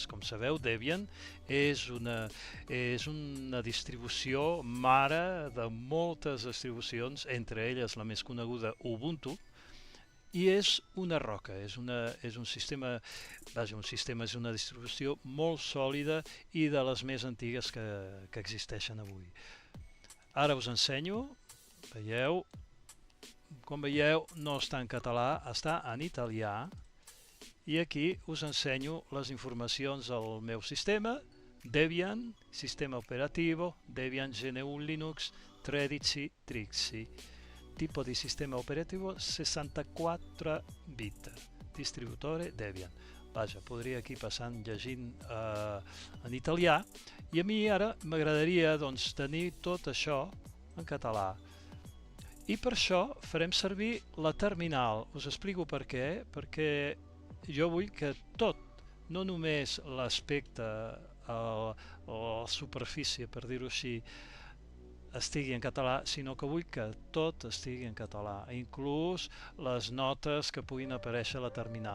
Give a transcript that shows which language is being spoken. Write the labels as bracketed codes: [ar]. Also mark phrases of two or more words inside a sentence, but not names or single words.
[ca] Com sabeu, Debian és una distribució mare de moltes distribucions, entre elles la més coneguda Ubuntu, i és una roca, és un sistema, és una distribució molt sòlida i de les més antigues que existeixen avui. Ara us ensenyo, veieu, com veieu, no està en català, està en italià, i aquí us ensenyo les informacions del meu sistema, Debian, [it] sistema operativo, [ca] Debian GNU Linux 13 Trixie, [it] tipo di sistema operativo 64 bit, [ca] distributore Debian. Vaja, podria aquí passant llegint en italià, i a mi ara m'agradaria tenir tot això en català. I per això farem servir la terminal. Us explico per què. Perquè jo vull que tot, no només l'aspecte, la superfície, per dir-ho així, estigui en català, sinó que vull que tot estigui en català, inclús les notes que puguin aparèixer a la terminal.